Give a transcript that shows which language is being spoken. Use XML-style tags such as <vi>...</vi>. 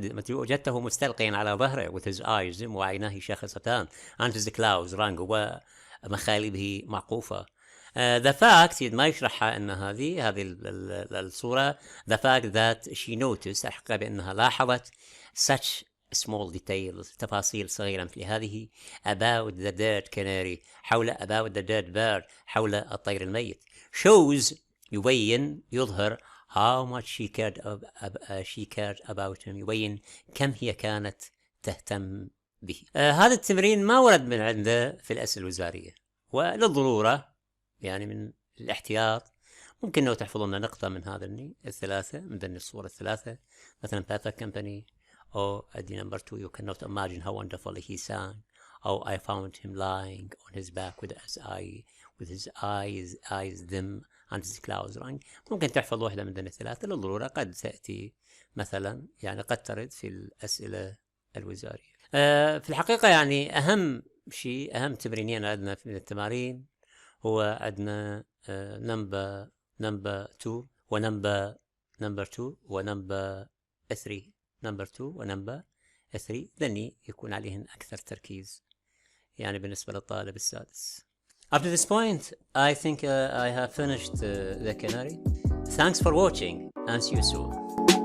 <ar>وجدته مستلقيا على ظهره</ar> <en>with his eyes dim</en> <ar>وعيناه شاخصتان</ar> <en>and his clouds rung</en> <ar>ومخالبه معقوفة.</ar> <en>the fact</en> <ar>ما يشرحها أن هذه الصورة.</ar> <en>the fact that she noticed</en> <ar>الحقيقة بأنها لاحظت</ar> <en>such small details</en> <ar>تفاصيل صغيرة مثل هذه</ar> <en>about the dead canary about the dead bird</en> <ar>حول الطير الميت.</ar> <en>shows</en> <ar>يبين يظهر</ar> <en>how much she cared about him</en> <ar>يبين كم هي كانت تهتم به. هذا التمرين ما ورد من عنده في الأسئلة الوزارية وللضرورة يعني من الاحتياط ممكن لو تحفظون نقطة من هذا الثلاثة من الصورة الثلاثة مثلا</ar> <en>perfect company</en> <ar>أو أدي</ar> <en>number 2 you cannot imagine how wonderfully he sang</en> <ar>أو</ar> <en>I found him lying on his back with his eyes dim and his clouds rung.</en> <ar>ممكن تحفظ واحدة من الثلاثة للضرورة قد تأتي مثلا يعني قد ترد في الأسئلة الوزارية. في الحقيقة يعني أهم تمرينين عندنا من التمارين هو عندنا</ar> <en>number 2</en> <ar>ونمبر 2 ونمبر 3.</ar> <en>number 2</en> <ar>ونمبر 3 ذني يكون عليهن أكثر تركيز يعني بالنسبة للطالب السادس.</ar> <en>Up to this point, I think I have finished the canary. Thanks for watching and see you soon.</en>